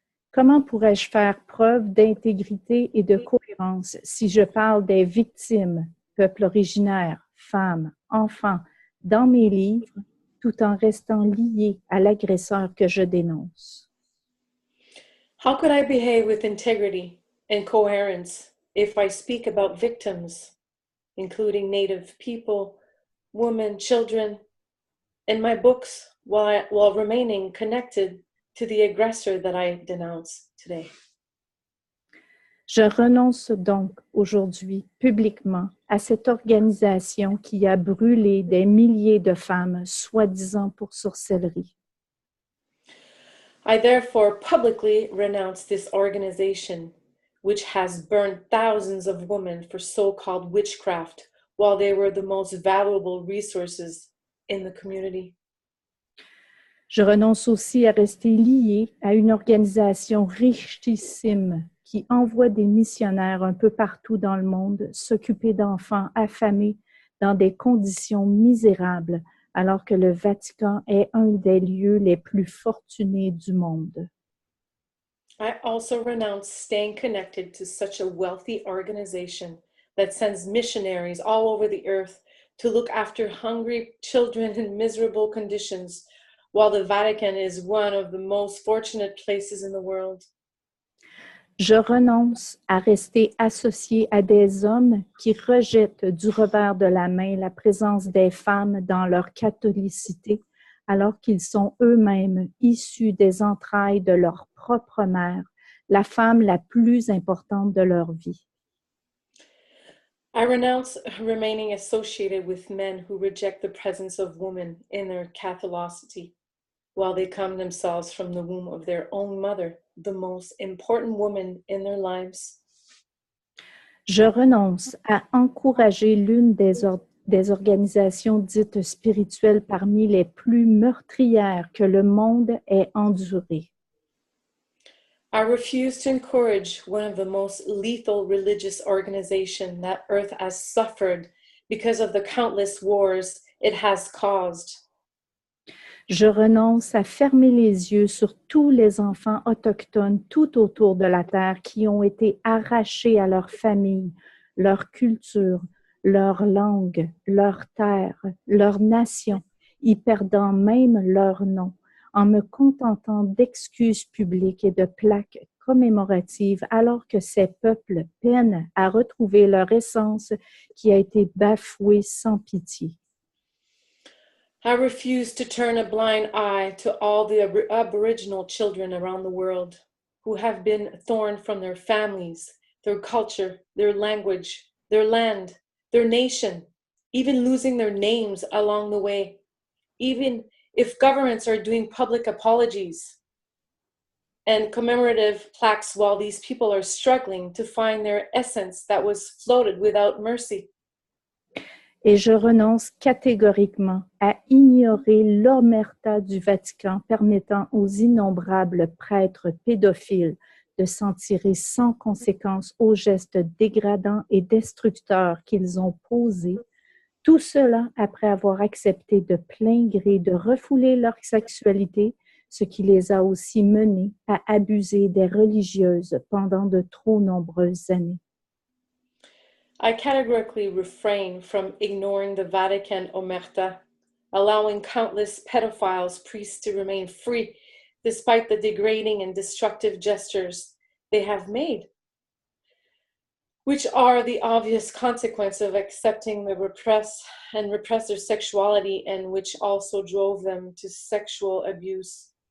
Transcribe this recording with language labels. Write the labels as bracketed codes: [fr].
[fr] Comment pourrais-je faire preuve d'intégrité et de cohérence si je parle des victimes, peuples originaires, femmes, enfants, dans mes livres, tout en restant lié à l'agresseur que je dénonce? [en] How could I behave with integrity and coherence if I speak about victims, including Native people, women, children, in my books while remaining connected to the aggressor that I denounce today? [fr] Je renonce donc aujourd'hui publiquement à cette organisation qui a brûlé des milliers de femmes, soi-disant pour sorcellerie. [en] I therefore publicly renounce this organization, which has burned thousands of women for so-called witchcraft while they were the most valuable resources in the community. [fr] Je renonce aussi à rester liée à une organisation richissime qui envoie des missionnaires un peu partout dans le monde s'occuper d'enfants affamés dans des conditions misérables, alors que le Vatican est un des lieux les plus fortunés du monde. [en] I also renounce staying connected to such a wealthy organization that sends missionaries all over the earth to look after hungry children in miserable conditions, while the Vatican is one of the most fortunate places in the world. [fr] Je renonce à rester associée à des hommes qui rejettent du revers de la main la présence des femmes dans leur catholicité, alors qu'ils sont eux-mêmes issus des entrailles de leur propre mère, la femme la plus importante de leur vie. [en] I renounce remaining associated with men who reject the presence of women in their Catholicity, while they come themselves from the womb of their own mother, the most important woman in their lives. [fr] Je renonce à encourager l'une des organisations dites spirituelles parmi les plus meurtrières que le monde ait endurées. [en] I refuse to encourage one of the most lethal religious organizations that Earth has suffered because of the countless wars it has caused. [fr] Je renonce à fermer les yeux sur tous les enfants autochtones tout autour de la Terre qui ont été arrachés à leur famille, leur culture, leur langue, leur terre, leur nation, y perdant même leur nom, en me contentant d'excuses publiques et de plaques commémoratives alors que ces peuples peinent à retrouver leur essence qui a été bafouée sans pitié. [en] I refuse to turn a blind eye to all the Aboriginal children around the world who have been torn from their families, their culture, their language, their land, their nation, even losing their names along the way, even if governments are doing public apologies and commemorative plaques while these people are struggling to find their essence that was floated without mercy. [fr] Et je renonce catégoriquement à ignorer l'omerta du Vatican permettant aux innombrables prêtres pédophiles de s'en tirer sans conséquence aux gestes dégradants et destructeurs qu'ils ont posés, tout cela après avoir accepté de plein gré de refouler leur sexualité, ce qui les a aussi menés à abuser des religieuses pendant de trop nombreuses années. [en] I categorically refrain from ignoring the Vatican omerta, allowing countless pedophiles, priests to remain free despite the degrading and destructive gestures they have made, which are the obvious consequence of accepting the repress their sexuality, and which also drove them to sexual abuse.